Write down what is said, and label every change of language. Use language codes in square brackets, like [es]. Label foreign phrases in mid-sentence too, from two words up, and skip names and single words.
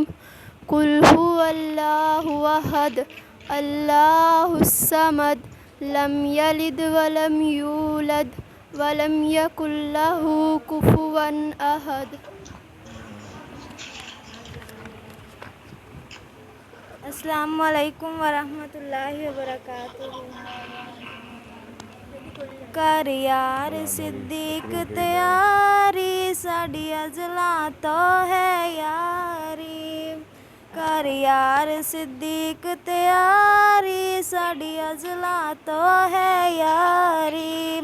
[ar] قل هو اللہ احد اللہ الصمد لم یلد ولم یولد ولم یکن لہ کفوا احد۔ السلام علیکم ورحمۃ اللہ وبرکاتہ۔ [pa] کر یار صدیق تیاری، ساڈی ازلاں تو ہے یاری۔ کر یار صدیق تیاری، ساڈی ازلاں تو ہے یاری۔